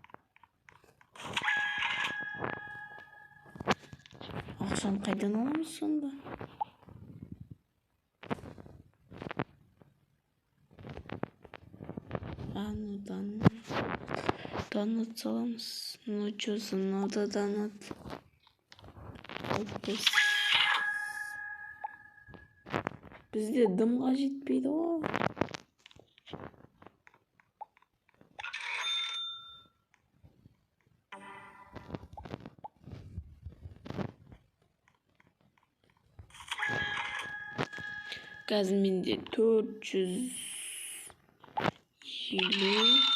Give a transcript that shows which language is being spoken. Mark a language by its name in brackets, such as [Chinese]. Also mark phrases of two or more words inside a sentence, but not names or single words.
[Kazakh] Ақшаны қайдан аламыз сонда? Донат саламыз. [Russian] Ну что за надо донат? [Kazakh] Бізде дымға жетпейді ғой. Қазір менде 450.